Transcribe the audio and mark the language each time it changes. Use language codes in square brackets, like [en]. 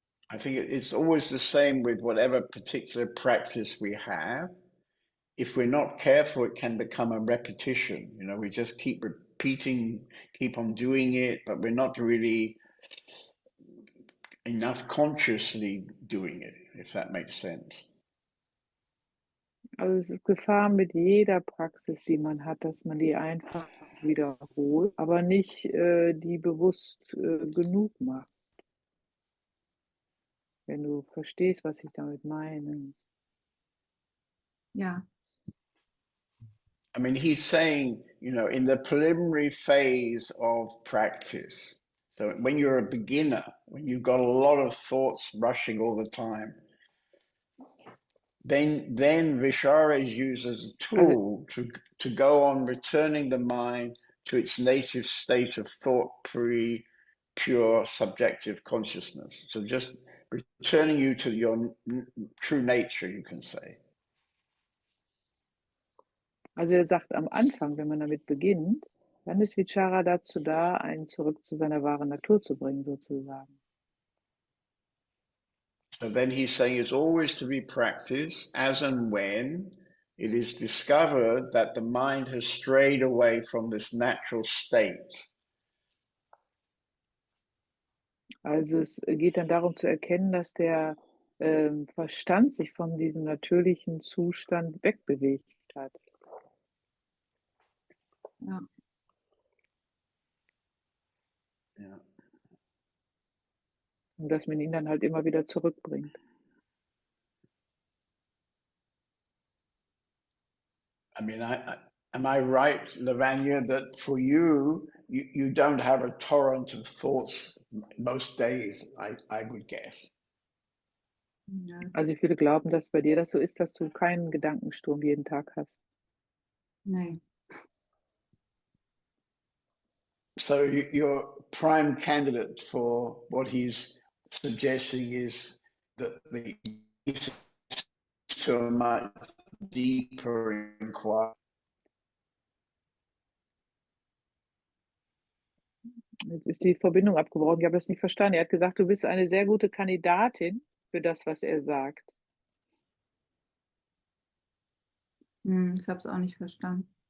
[en] I think it's always the same with whatever particular practice we have. If we're not careful, it can become a repetition. We just keep repeating, keep on doing it, but we're not really enough consciously doing it, if that makes sense. [de] Also es ist Gefahr mit jeder Praxis, die man hat, dass man die einfach wiederholt, aber nicht die bewusst genug macht. Wenn du verstehst, was ich damit meine. Ja. [en] I mean, he's saying, in the preliminary phase of practice, so when you're a beginner, when you've got a lot of thoughts rushing all the time, then Vichara is used as a tool to go on returning the mind to its native state of thought-free, pure, subjective consciousness. So just returning you to your true nature, you can say. [de] Also er sagt, am Anfang, wenn man damit beginnt, dann ist Vichara dazu da, einen zurück zu seiner wahren Natur zu bringen, sozusagen. [en] So then he's saying it's always to be practiced as and when it is discovered that the mind has strayed away from this natural state. [de] Also es geht dann darum zu erkennen, dass der Verstand sich von diesem natürlichen Zustand wegbewegt hat. Ja. Ja. Und dass man ihn dann halt immer wieder zurückbringt. [en] I mean, am I right, Lavanya, that for you, you don't have a torrent of thoughts most days, I would guess. [de] Ja. Also ich würde glauben, dass bei dir das so ist, dass du keinen Gedankensturm jeden Tag hast. Nee. [en] So your prime candidate for what he's suggesting is that the to a much deeper inquiry. [de] Jetzt ist die Verbindung abgebrochen. Ich habe das nicht verstanden. Er hat gesagt, du bist eine sehr gute Kandidatin für das, was er sagt. Ich habe es auch nicht verstanden.